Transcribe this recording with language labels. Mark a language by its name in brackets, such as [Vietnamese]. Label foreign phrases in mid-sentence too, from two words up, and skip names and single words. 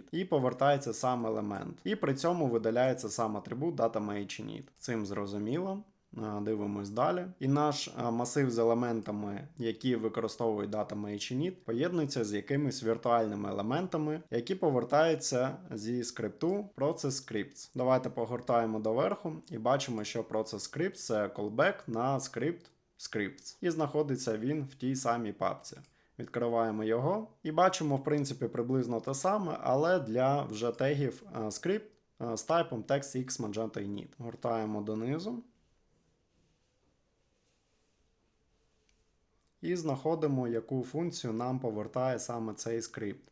[Ukrainian] І повертається сам елемент. І при цьому видаляється сам атрибут data-main-init. Цим зрозуміло. Дивимось далі. І наш масив з елементами, які використовують data-main-init, поєднується з якимись віртуальними елементами, які повертаються зі скрипту process-scripts. Давайте погортаємо доверху і бачимо, що process-scripts – це callback на скрипт scripts. І знаходиться він в тій самій папці. Відкриваємо його і бачимо, в принципі, приблизно те саме, але для вже тегів script з типом [English] text-x magento init. [Ukrainian] Гортаємо донизу. І знаходимо, яку функцію нам повертає саме цей скрипт.